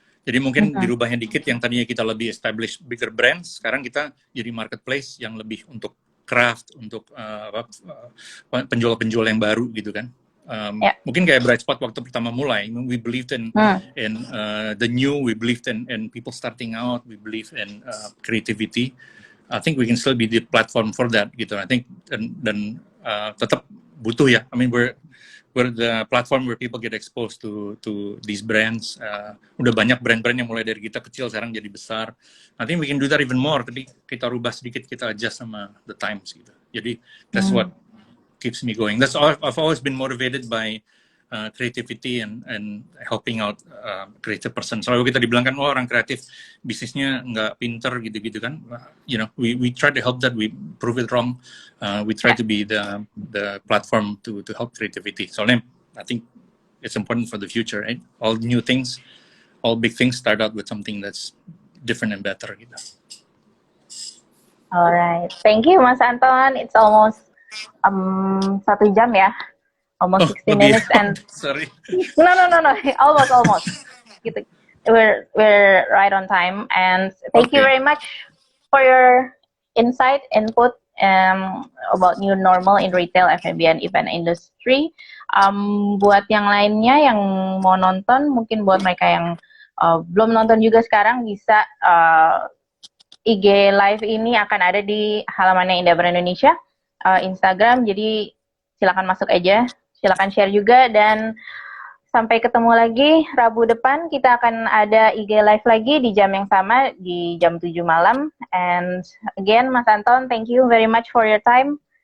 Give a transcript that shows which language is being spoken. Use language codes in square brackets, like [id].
[id] Jadi mungkin dirubahnya dikit, yang tadinya kita lebih [en] establish bigger brands, [id] sekarang kita jadi marketplace yang lebih untuk craft, untuk penjual-penjual yang baru gitu kan. Mungkin kayak Bright Spot waktu pertama mulai, [en] we believed in the new, we believed in people starting out, we believe in creativity. I think we can still be the platform for that gitu. I think [id] dan tetap butuh ya. [en] I mean we're the platform where people get exposed to these brands. [id] Udah banyak brand-brand yang mulai dari kita kecil sekarang jadi besar. [en] I think we can do that even more. [id] Tapi kita rubah sedikit, kita [en] adjust sama the times gitu. Jadi that's what keeps me going. That's all, I've always been motivated by creativity and helping out creative person. [id] Selalu kita dibilang kan, orang kreatif bisnisnya nggak pinter gitu-gitu kan. [en] You know, we try to help that, we prove it wrong. We try to be the platform to help creativity. Soalnya I think it's important for the future, right? All new things, all big things start out with something that's different and better gitu. Alright, thank you Mas Anton. It's almost 1 [id] jam ya. [en] Almost 60 minutes and sorry. No, almost. Gitu. We're right on time, and thank you very much for your input about new normal in retail, F&B, and event industry. [id] Buat yang lainnya yang mau nonton, mungkin buat mereka yang belum nonton juga sekarang bisa IG live ini akan ada di halamannya Indah Brand Indonesia, Instagram. Jadi silakan masuk aja. Silakan share juga, dan sampai ketemu lagi Rabu depan. Kita akan ada IG live lagi di jam yang sama, di jam 7 malam. [en] And again, Mas Anton, thank you very much for your time.